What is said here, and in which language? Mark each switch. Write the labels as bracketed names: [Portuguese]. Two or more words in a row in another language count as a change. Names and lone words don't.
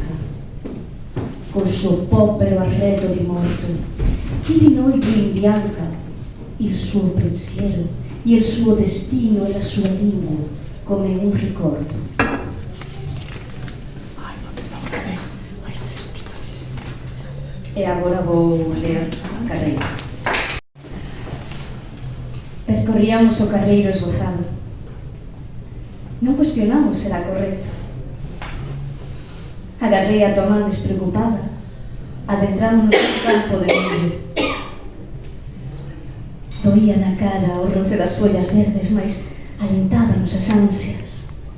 [Italian] Col suo povero arredo di morto, chi di noi due imbianca il suo pensiero, il suo destino e la sua lingua come un ricordo? [Galician] E agora vou ler Carreiro. Percorríamos o carreiro esbozado. Non cuestionamos se era correcto. Agarrei a tua man despreocupada. Adentrámonos no campo de millo. Doía na cara o roce das follas verdes, mas alentábanos as ansias.